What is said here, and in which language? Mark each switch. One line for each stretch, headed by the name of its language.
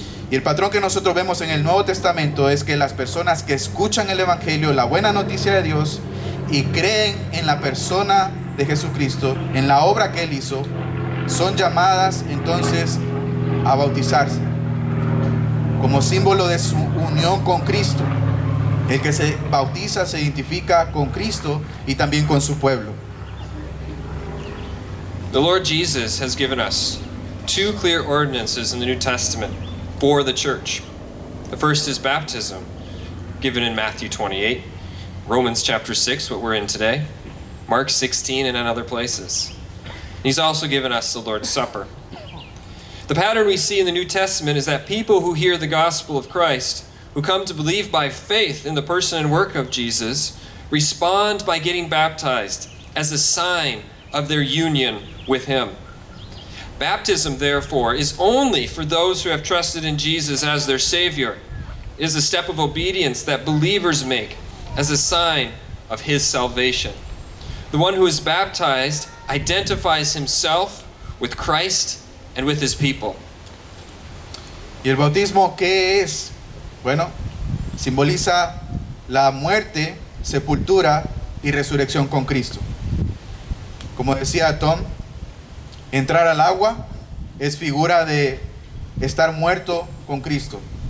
Spanish: Y el patrón que nosotros vemos en el Nuevo Testamento es que las personas que escuchan el Evangelio, la buena noticia de Dios, y creen en la persona de Jesucristo, en la obra que Él hizo, son llamadas entonces a bautizarse como símbolo de su unión con Cristo. El que se bautiza se identifica con Cristo y también con su pueblo.
English: The Lord Jesus has given us two clear ordinances in the New Testament for the church. The first is baptism, given in Matthew 28, Romans chapter 6, what we're in today, Mark 16, and in other places. He's also given us the Lord's Supper. The pattern we see in the New Testament is that people who hear the gospel of Christ, who come to believe by faith in the person and work of Jesus, respond by getting baptized as a sign of their union with Him. Baptism, therefore, is only for those who have trusted in Jesus as their Savior. It is a step of obedience that believers make as a sign of His salvation. The one who is baptized identifies himself with Christ and with His people.
Spanish: ¿Y el bautismo qué es? Bueno, simboliza la muerte, sepultura y resurrección con Cristo. Como decía Tom, entrar al agua es figura de estar muerto con Cristo.